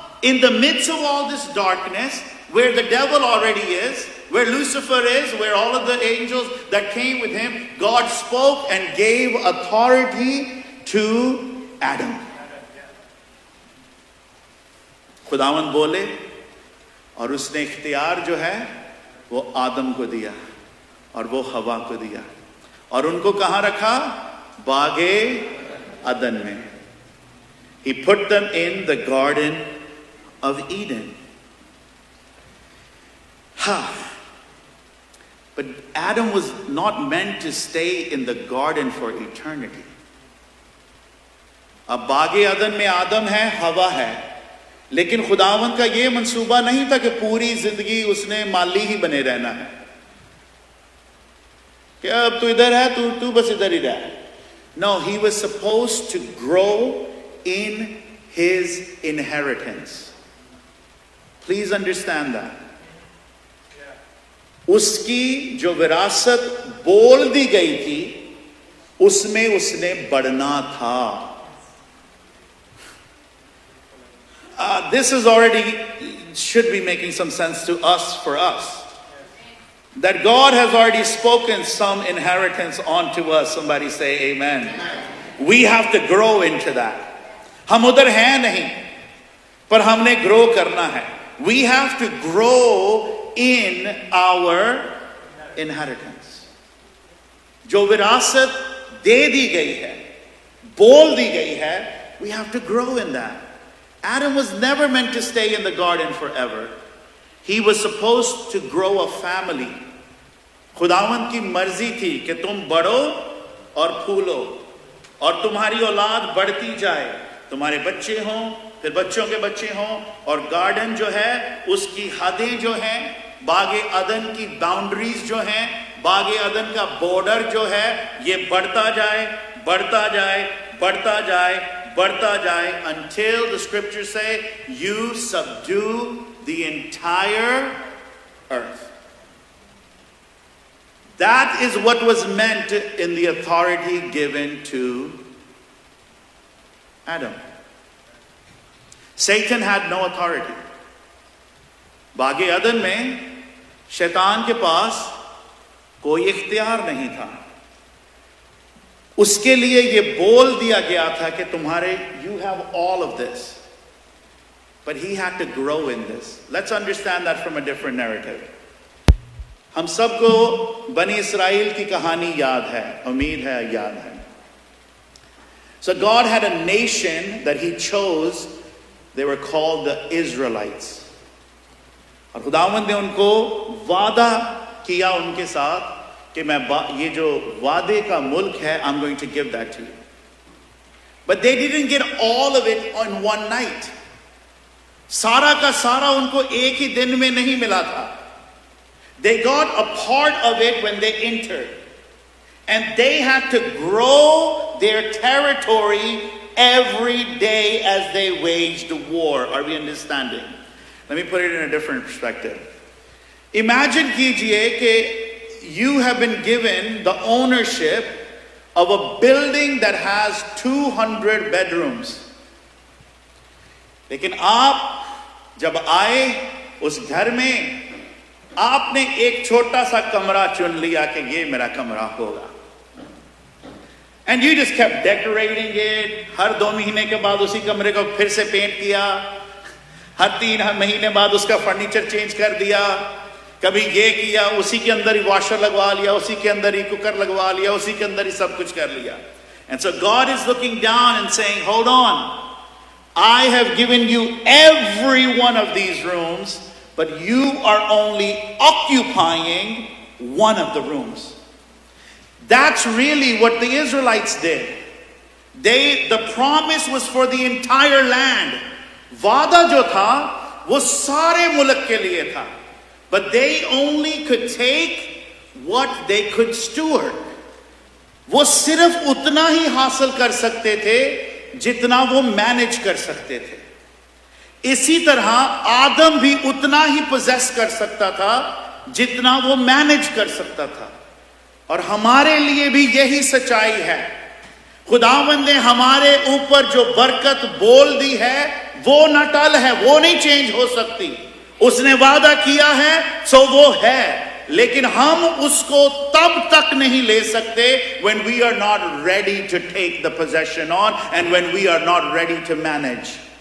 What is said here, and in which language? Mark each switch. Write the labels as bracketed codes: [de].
[en] In the midst of all this darkness, where the devil already is, where Lucifer is, where all of the angels that came with him, God spoke and gave authority to Adam. [hi] खुदावंद बोले और उसने इख्तियार जो है वो आदम को दिया और वो हवा को दिया और उनको कहां रखा? बागे अदन में. [en] He put them in the Garden of Eden. But Adam was not meant to stay in the garden for eternity. [hi] अब बागे अदन में आदम है, हवा है, लेकिन खुदावंद का यह मंसूबा नहीं था कि पूरी जिंदगी उसने माली ही बने रहना है. कि अब तू इधर है, तू बस इधर ही रह. [en] No, he was supposed to grow in his inheritance. Please understand that. [hi] उसकी जो विरासत बोल दी गई थी, उसमें उसने बढ़ना था. [en] This is already should be making some sense to us, for us. That God has already spoken some inheritance onto us. Somebody say amen. We have to grow into that. [hi] हम उधर हैं नहीं, पर हमने grow करना है. [en] We have to grow in our inheritance. [hi] जो विरासत दे दी गई है, बोल दी गई है, [en] we have to grow in that. Adam was never meant to stay in the garden forever. He was supposed to grow a family. [hi] खुदावंद की मर्जी थी कि तुम बढ़ो और फूलो और तुम्हारी औलाद बढ़ती जाए, तुम्हारे बच्चे हों, फिर बच्चों के बच्चे हों, और गार्डन जो है उसकी हदें जो हैं, बागे अदन की बाउंड्रीज जो हैं, बागे अदन का बॉर्डर जो है, ये बढ़ता जाए, बढ़ता जाए, बढ़ता जाए, बढ़ता जाए, [en] until the scriptures say you subdue the entire earth. That is what was meant in the authority given to Adam. Satan had no authority. [hi] बागे अदन में शैतान के पास कोई इख्तियार नहीं था. उसके लिए ये बोल दिया गया था कि तुम्हारे, [en] you have all of this. But he had to grow in this. Let's understand that from a different narrative. [hi] हम सबको बनी इस्राइल की कहानी याद है, उम्मीद है याद है. [en] So God had a nation that he chose. They were called the Israelites. [hi] और खुदावंद ने उनको वादा किया उनके साथ कि मैं ये जो वादे का मुल्क है, [en] I'm going to give that to you. But they didn't get all of it on one night. [hi] सारा का सारा उनको एक ही दिन में नहीं मिला था. [en] They got a part of it when they entered. And they had to grow their territory every day as they waged war. Are we understanding? Let me put it in a different perspective. Imagine [hi] कीजिए कि [en] you have been given the ownership of a building that has 200 bedrooms. [hi] लेकिन आप जब आए उस घर में, आपने एक छोटा सा कमरा चुन लिया कि ये मेरा कमरा होगा. [en] And you just kept decorating it. [hi] हर 2 महीने के बाद उसी कमरे को फिर से पेंट किया, हर 3 महीने बाद उसका फर्नीचर चेंज कर दिया, कभी ये किया, उसी के अंदर ही वॉशर लगवा लिया, उसी के अंदर ही कुकर लगवा लिया, उसी के अंदर ही सब कुछ कर लिया. [en] And so God is looking down and saying, hold on, I have given you every one of these rooms, but you are only occupying one of the rooms. That's really what the Israelites did. The promise was for the entire land. [hi] वादा जो था वो सारे मुल्क के लिए था. [en] But they only could take what they could steward. [hi] वो सिर्फ उतना ही हासिल कर सकते थे जितना वो मैनेज कर सकते थे. इसी तरह आदम भी उतना ही पोजेस कर सकता था जितना वो मैनेज कर सकता था. और हमारे लिए भी यही सच्चाई है. खुदावंद ने हमारे ऊपर जो बरकत बोल दी है वो न टल है, वो नहीं चेंज हो सकती. उसने वादा किया है सो वो है, लेकिन हम उसको तब तक नहीं ले सकते [en] when we are not ready to take the possession on and when we are not ready to manage.